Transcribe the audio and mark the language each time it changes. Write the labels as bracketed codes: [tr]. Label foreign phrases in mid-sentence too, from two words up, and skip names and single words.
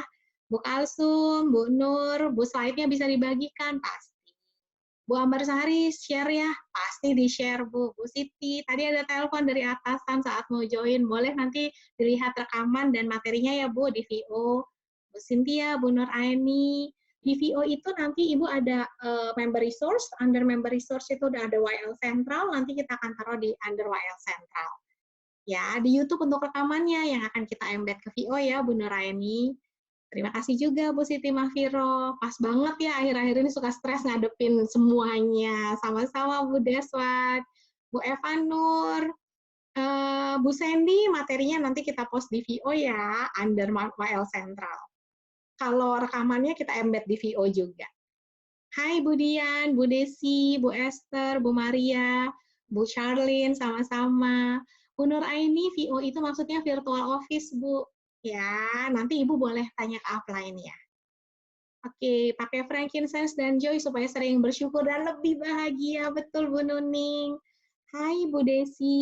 [id] Bu Kalsum, Bu Nur, Bu slide-nya bisa dibagikan? Pasti. Bu Ambarsari share ya, pasti di-share Bu. Bu Siti, tadi ada telepon dari atasan saat mau join, boleh nanti dilihat rekaman dan materinya ya Bu di VO. Bu Cynthia, Bu Nur Aini, di VO itu nanti Ibu ada [en] member resource, under member resource [id] itu udah ada YL Central, nanti kita akan taruh di under YL Central. Ya, di YouTube untuk rekamannya yang akan kita embed ke VO ya Bu Nur Aini. Terima kasih juga Bu Siti Mahfiro. Pas banget ya, akhir-akhir ini suka stres ngadepin semuanya. Sama-sama Bu Deswat, Bu Eva Nur, Bu Sandy, materinya nanti kita post di VO ya, under YL Central. Kalau rekamannya kita embed di VO juga. Hai Bu Dian, Bu Desi, Bu Esther, Bu Maria, Bu Charlene, sama-sama. Bu Nur Aini, VO itu maksudnya [en] virtual office, [id] Bu. Ya, nanti Ibu boleh tanya ke upline ya. Oke, pakai frankincense dan joy supaya sering bersyukur dan lebih bahagia. Betul, Bu Nuning. Hai, Bu Desi.